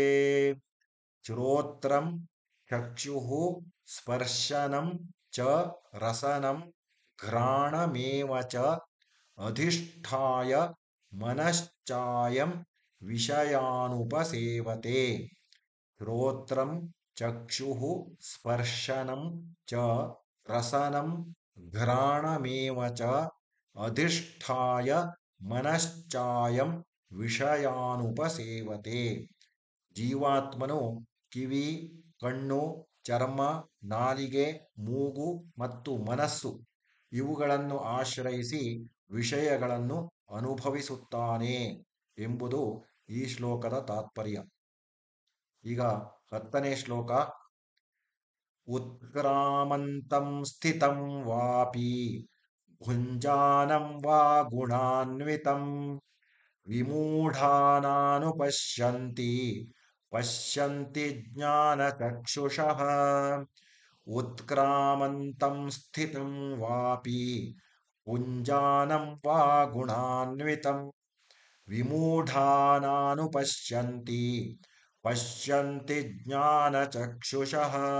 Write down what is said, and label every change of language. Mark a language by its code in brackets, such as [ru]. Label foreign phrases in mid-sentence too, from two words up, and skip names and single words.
[sa] ಶ್ರೋತ್ರಂ ಚಕ್ಷುಃ ಸ್ಪರ್ಶನಂ ಚ ರಸನಂ ಘ್ರಾಣಮೇವ ಚ ಅಧಿಷ್ಠಾಯ ಮನಶ್ಚಾಯಂ ವಿಷಯಾನುಪಸೇವತೆ. ಶ್ರೋತ್ರಂ ಚಕ್ಷುಃ ಸ್ಪರ್ಶನಂ ಚ ರಸನಂ ಘ್ರಾಣಮೇವ ಚ ಅಧಿಷ್ಠಾಯ ಮನಶ್ಚಾಯಂ ವಿಷಯಾನುಪಸೇವತೆ. [kn] ಜೀವಾತ್ಮನು ಕಿವಿ, ಕಣ್ಣು, ಚರ್ಮ, ನಾಲಿಗೆ, ಮೂಗು ಮತ್ತು ಮನಸ್ಸು ಇವುಗಳನ್ನು ಆಶ್ರಯಿಸಿ ವಿಷಯಗಳನ್ನು ಅನುಭವಿಸುತ್ತಾನೆ ಎಂಬುದು ಈ ಶ್ಲೋಕದ ತಾತ್ಪರ್ಯ. ಈಗ 10ನೇ ಶ್ಲೋಕ. [sa] ಉತ್ಕ್ರಾಮಂತಂ ಸ್ಥಿತಂ ವಾಪಿ ಭುಂಜಾನಂ ವಾ ಗುಣಾನ್ವಿತಂ ವಿಮೂಢಾನಾನುಪಶ್ಯಂತಿ ಪಶ್ಯಂತಿ ಜ್ಞಾನಚಕ್ಷುಷಃ. ಉತ್ಕ್ರಾಮಂತಂ ಸ್ಥಿತಂ ವಾಪಿ ಭುಂಜಾನಂ ವಾ ಗುಣಾನ್ವಿತಂ ವಿಮೂಢಾನಾನುಪಶ್ಯಂತಿ ಪಶ್ಯಂತಿ ಜ್ಞಾನಚಕ್ಷುಷಃ.